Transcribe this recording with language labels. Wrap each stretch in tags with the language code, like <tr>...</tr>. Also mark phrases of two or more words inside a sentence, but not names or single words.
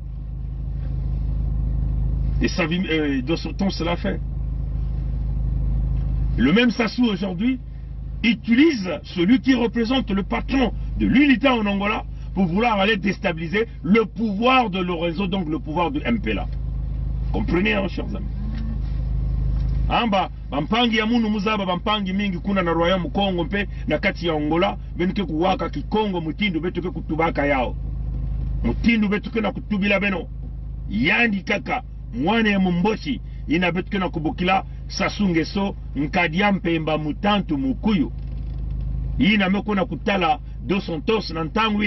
<fr>Et Dos Santos l'a fait. Le même Sassou aujourd'hui utilise celui qui représente le patron de l'UNITA en Angola pour vouloir aller déstabiliser le pouvoir de Lorenzo, donc le pouvoir de MPLA. Comprenez, hein, chers amis.</fr> <ktu>Amba bampangi ya munu muzaba bampangi mingi kuna na royaume Congo mpe na kati ya Angola benike kuwaka kikongo mutindu betuke kutubaka yao mutindu betuke na kutubila beno yandi kaka mwana ya Mumboshi ina betuke na kubukila Sassou Nguesso nkadia mpemba mutantu mukuyu ina mekuna kutala Dos Santos na ntangu</ktu>